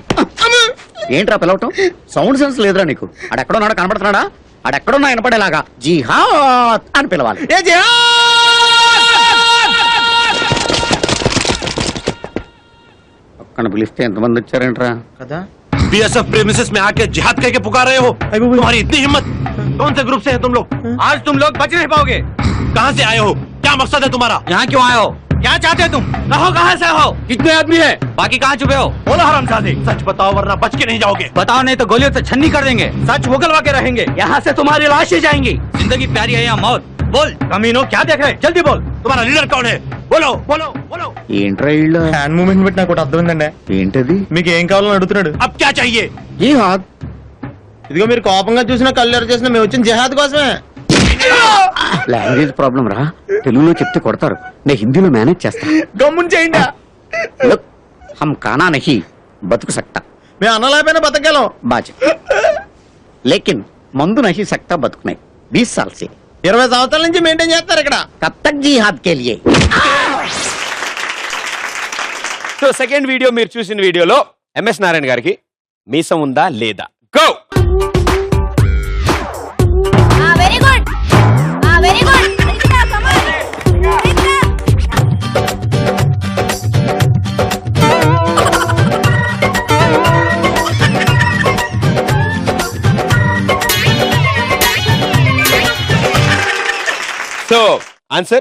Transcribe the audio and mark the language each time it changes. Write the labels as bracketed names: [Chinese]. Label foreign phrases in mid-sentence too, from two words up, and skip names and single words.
[Telugu] ఏంట్రా పిలవటం? సౌండ్ సెన్స్ లేదురా నీకు? అడెక్కడున్నాడో కనపడుతున్నాడా? అడెక్కడున్నా వినపడేలాగా జిహాద్ అని పిలవాలి. ఏ జిహాద్. ఒక్కన పిలిస్తే ఎంతమంది వచ్చారేంట్రా కదా? [Hindi] बीएसएफ प्रेमिसेस में आके जिहाद कह के पुकार रहे हो? तुम्हारी इतनी हिम्मत? कौन से ग्रुप से है तुम लोग? आज तुम लोग बच नहीं पाओगे. कहाँ से आए हो? क्या मकसद है तुम्हारा? यहाँ क्यों आए हो? क्या चाहते हो तुम? कहो कहाँ से हो? कितने आदमी है? बाकी कहाँ छुपे हो? बोलो हरामजादे, सच बताओ वरना बच के नहीं जाओगे. बताओ नहीं तो गोलियों से छन्नी कर देंगे. सच उगलवा के रहेंगे. यहाँ से तुम्हारी लाशें जाएंगी. जिंदगी प्यारी है या मौत? बोल कमीनो, क्या देख रहे? जल्दी बोल. तुम्हारा लीडर कौन है? बोलो बोलो बोलो. [Telugu] ఏంట్రా వీళ్ళు? [English] hand moment [Telugu] పెట్టి నాకు అర్థమైందండి. ఏంటది? మీకు ఏం కావాలని అడుగుతున్నాడు. [Hindi] अब क्या चाहिए? [Telugu] జిహాద్. ఇదిగో మీరు కోపంగా చూసినా కళ్ళు చేసినా మేము వచ్చిన జిహాద్ కోసమే. [English] language problem [Telugu] రా, తెలుగులో చెప్తే కొడతారు, నేను హిందీలో మేనేజ్ చేస్తా. గమ్ముని చేయండి. [Hindi] లుక్, हम काना नहीं బతుకు సక్తా. [Telugu] మేము అన్నలేకపోయినా బతకగలం. [Hindi] बाजी लेकिन मंदु नहीं सकता బతుకునే 20 साल से. [Telugu] 20 సంవత్సరాల నుంచి మెయింటైన్ చేస్తారు ఇక్కడ. [Hindi] कब तक जिहाद के लिए. [Telugu] సో [English] second video [Telugu] మీరు చూసిన వీడియోలో ఎంఎస్ నారాయణ గారికి మీసం ఉందా లేదా? గో. [English] very good. very good. so answer